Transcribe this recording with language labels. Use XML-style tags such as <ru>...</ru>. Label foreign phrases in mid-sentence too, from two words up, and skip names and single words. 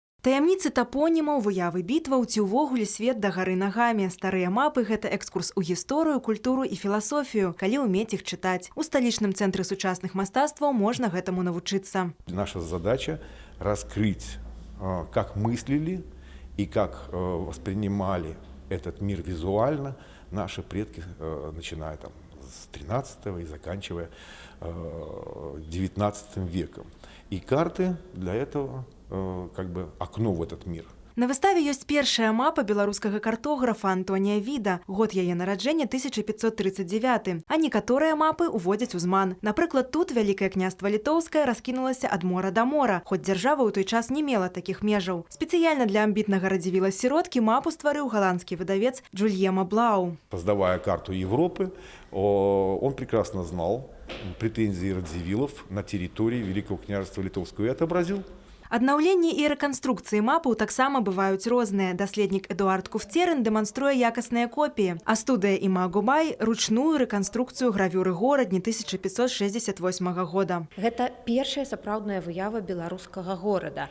<be>Таямніцы тапонімаў, выявы бітваў ці ўвогуле свет дагары нагамі. Старыя мапы – гэта экскурс у гісторыю, культуру і філасофію, калі ўмець іх чытаць. У сталічным цэнтры сучасных мастацтваў можна гэтаму навучыцца.</be> <ru>Наша задача раскрыть, как мыслили и как воспринимали этот мир визуально наши предки, начиная там с 13-го и заканчивая 19 веком. И карты для этого как бы окно в этот мир.</ru> <be>На выставе ёсць першая мапа беларускага картографа Антонія Віда. Год яе нараджэння 1539, а некаторыя мапы ўводзяць у зман. Напрыклад, тут Вялікае княства Літоўскае раскінулася ад мора да мора, хоць дзяржава ў той час не мела такіх межаў. Спецыяльна для амбітнага радзівіла сіроткі мапу стварыў галандскі выдавец Джульема Блау.</be> <ru>Создавая карту Европы, он прекрасно знал претензии радзівілов на территории Великого княжества Литовского и отобразил.</ru> <be>Аднаўленні і рэканструкцыі мапаў таксама бываюць розныя. Даследнік Эдуард Куфцерын дэманструе якасныя копіі, а студыя Імагубай – ручную рэканструкцыю гравюры горадні 1568 года. Гэта першая сапраўдная выява беларускага горада.</be>